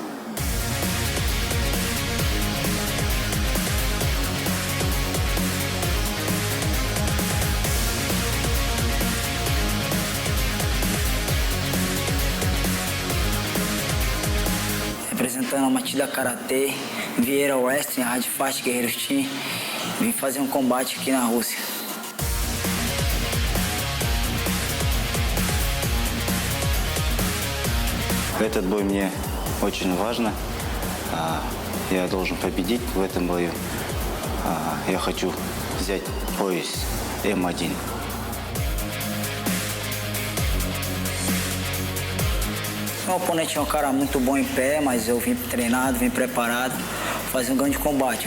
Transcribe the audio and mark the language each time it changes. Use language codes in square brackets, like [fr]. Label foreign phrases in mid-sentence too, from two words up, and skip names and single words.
[pt] Representando a Matilha Karatê, Vieira Wrestling, Hard Fight Guerreiros Team, vim fazer combate aqui na Rússia. [ru] Этот бой мне очень важно. Я должен победить в этом бою. Я хочу взять пояс М1. [pt] O oponente é um cara muito bom em pé, mas eu vim treinado, vim preparado, fazer um grande combate.